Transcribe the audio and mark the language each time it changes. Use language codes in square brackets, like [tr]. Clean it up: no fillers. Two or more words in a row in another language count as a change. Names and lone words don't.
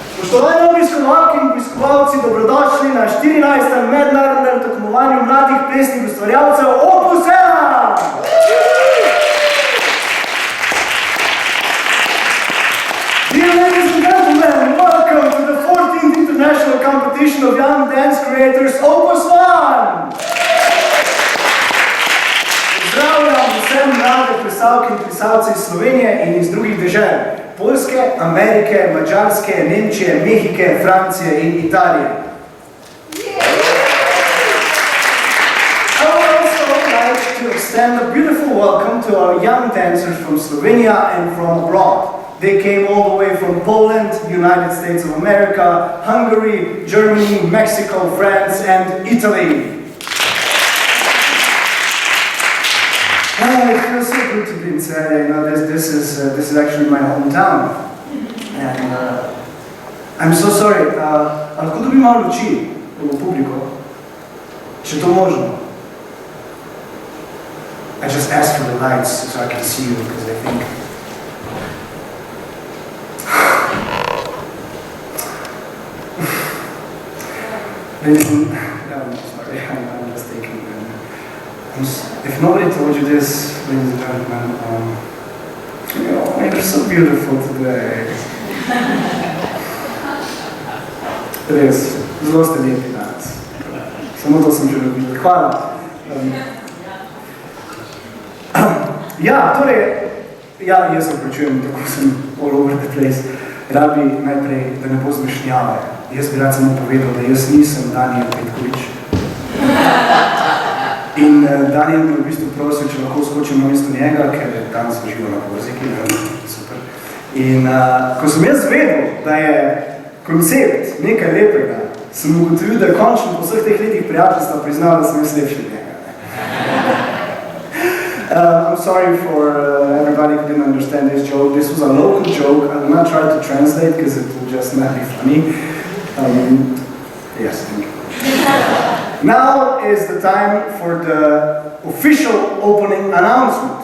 [sl] Spoštovani obiskovalke in obiskovalci, dobrodošli na 14. mednarodnem tekmovanju mladih plesnih ustvarjalcev Opus 1! [en] Dear ladies and gentlemen, welcome to the 14th International Competition of Young Dance Creators Opus 1! [sl] Pozdravljam vse mlade plesalke in plesalce iz Slovenije in iz drugih dežel. Poljske, Amerike, Mađarske, Nemčije, Mehike, Francije in Italije. [en] I would also like to extend a beautiful welcome to our young dancers from Slovenia and from abroad. They came all the way from Poland, United States of America, Hungary, Germany, Mexico, France, and Italy. It feels so good to be in Serbia. You know, this is actually my hometown, and I'm so sorry. [sl] Lahko dobim malo luči v publiko, če to možno. [en] I just asked for the lights so I can see you because I think. I'm sorry. I'm just taking. If nobody told you this, ladies and gentlemen, you're so beautiful today. [sl] Res, zelo ste lepi danes. Samo to sem želel videti. Hvala. Jaz se opravičujem, tako sem [en] all over the place. [sl] Rabi najprej, da ne bo zmešnjave. Jaz bi rad samo povedal, da jaz nisem Daniel Petkovič. In Daniel mi v bistvu prosil, če lahko skočim na mesto njega, ker je danes živo na Korziki. Super. In ko sem jaz vedel, da je koncept nekaj lepega, sem ugotovil, da je končno po vseh teh letih prijateljstva priznal, da sem jaz lepši od njega. [en] I'm sorry for everybody who didn't understand this joke. This was a local joke. I will not try to translate because it will just not be funny. Yes, thank you. Now is the time for the official opening announcement.